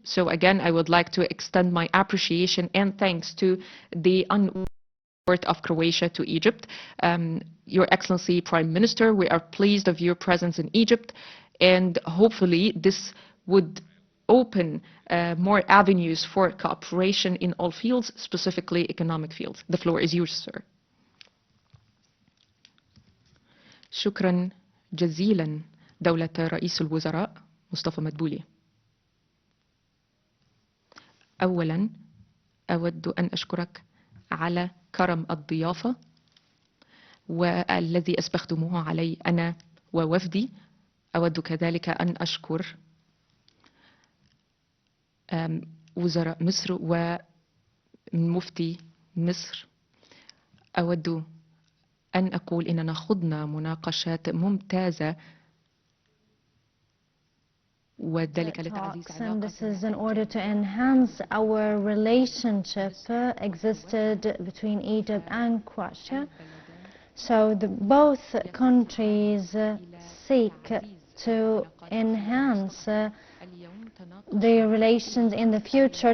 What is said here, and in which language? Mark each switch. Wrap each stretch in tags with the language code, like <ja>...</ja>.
<en>So again, I would like to extend my appreciation and thanks to the support of Croatia to Egypt. Your Excellency Prime Minister, we are pleased of your presence in Egypt, and hopefully this would open more avenues for cooperation in all fields, specifically economic fields. The floor is yours, sir.</en> <ar>شكرا جزيلا دولة رئيس الوزراء مصطفى مدبولي. أولا أود أن أشكرك على كرم الضيافة والذي أسبغتموه علي أنا ووفدي. أود كذلك أن أشكر وزراء مصر ومفتي مصر. أود أن أقول إننا خضنا مناقشات ممتازة وذلك لتعزيز</ar> <en>and this is in order to enhance our relationship existed between Egypt and Croatia. So both countries seek to enhance the relations in the future.</en>